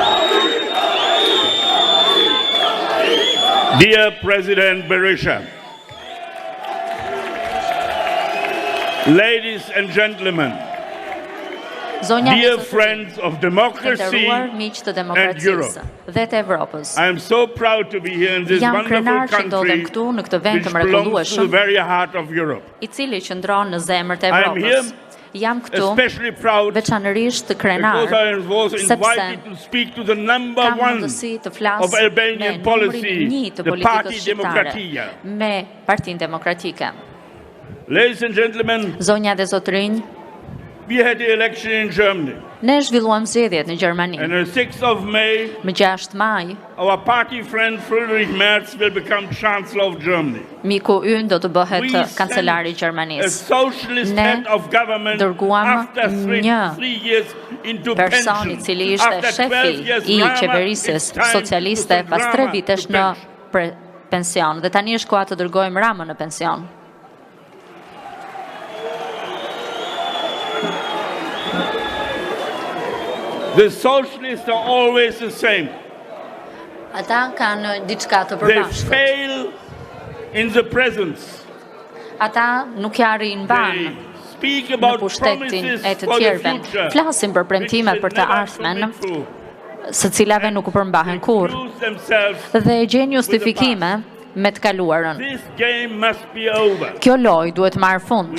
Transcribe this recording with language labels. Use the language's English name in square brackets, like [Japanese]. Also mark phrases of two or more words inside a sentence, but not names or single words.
[English] Dear President Berisha, Ladies and gentlemen, dear friends of democracy and Europe, I am so proud to be here in this wonderful country which belongs to the very heart of Europe. I am here especially proud because I was invited to speak to the number one of Albanian policy, the Party Demokratia. Ladies and gentlemen, we had the election in Germany. [Albanian] Ne zhvilluam zgjedhjet në Gjermani. [English] And on 6th of May, [Albanian] më 6 maj, [English] our party friend Friedrich Merz will become Chancellor of Germany. [Albanian] Miku ynë do të bëhet kancelari i Gjermanisë. [English] A socialist head of government after 3 years into [Albanian] person I cili ishte shefi I qeverisës socialiste pas 3 vitesh në pension dhe tani është koha të dërgojmë Ramën në pension. [English] The socialists are always the same. [Albanian] Ata kanë diçka të përbashkët. [English] They fail in the presence. [Albanian] Ata nuk jarin banë në pushtetin e të tjerëve. Flasin për premtime për të ardhmen, së cilave nuk u përmbahen kurrë. Dhe gjejnë justifikime me të kaluarën. Kjo lojë duhet marrë fund.